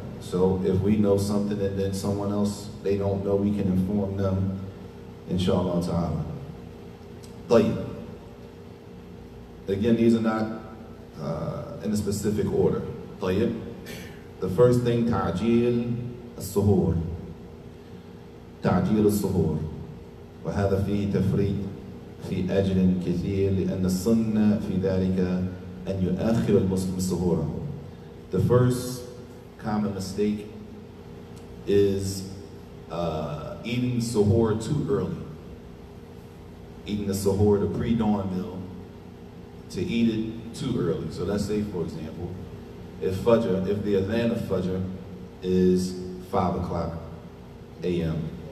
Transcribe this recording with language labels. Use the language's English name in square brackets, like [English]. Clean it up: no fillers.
[English] So if we know something and then someone else, they don't know, we can inform them, inshallah ta'ala. [Arabic] طيب. [English] Again, these are not in a specific order. [Arabic] طيب. [English] The first thing, [Arabic] تعجيل السحور. تعجيل السحور. وهذا فيه تفريط في أجر كثير لأن السنة في ذلك أن يؤخر المسلم سحوره. [English] The first common mistake is eating suhoor too early. Eating the suhoor, the pre-dawn meal, to eat it too early. So let's say, for example, if the adhan of Fajr is 5 o'clock a.m.